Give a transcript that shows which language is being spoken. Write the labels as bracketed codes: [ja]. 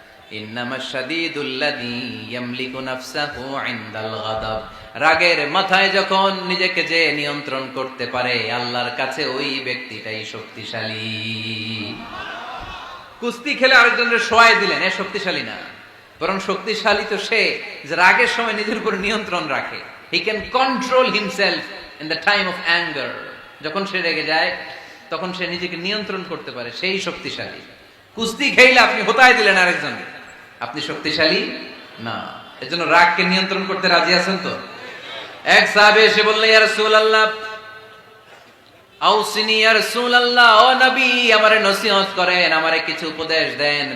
[ar] ইন্নামাশ শাদীদুল্লাযী ইয়ামলিকু নাফসাহু ইনদাল গাদাব, [bn] রাগের মাথায় যখন নিজেকে যে নিয়ন্ত্রণ করতে পারে আল্লাহর কাছে ওই ব্যক্তিটাই শক্তিশালী। কুস্তি খেলে আরেকজনের শোয়ায় দিলেন, এ শক্তিশালী না, বরং শক্তিশালী তো সে যে রাগের সময় নিজের উপর নিয়ন্ত্রণ রাখে। [en] He can control himself in the time of anger. [bn] যখন সে রেগে যায় তখন সে নিজেকে নিয়ন্ত্রণ করতে পারে, সেই শক্তিশালী। কুস্তি খেলে আপনি হোতায় দিলেন আরেকজনকে, আপনি শক্তিশালী না। এজন্য রাগকে নিয়ন্ত্রণ করতে রাজি আছেন তো? এক সাহাবী এসে বললেন, [ar] ইয়া রাসূলুল্লাহ আউসিনি, [bn] ইয়া রাসূলুল্লাহ, ও নবী আমারে নসিহত করেন, আমারে কিছু উপদেশ দেন।